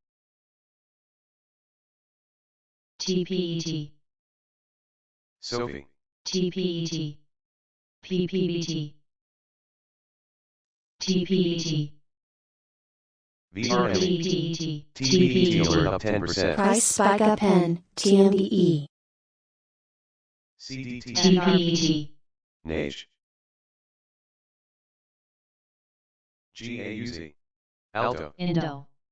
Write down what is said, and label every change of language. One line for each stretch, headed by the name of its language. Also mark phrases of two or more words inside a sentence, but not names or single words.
English: TPET. Sophie. TPET. PPBT. TPET. VRME. TPET alert up 10%. Price spike up N, TMBE. CDT. TPET. NAGE. GAUZ. ALTO. Indo.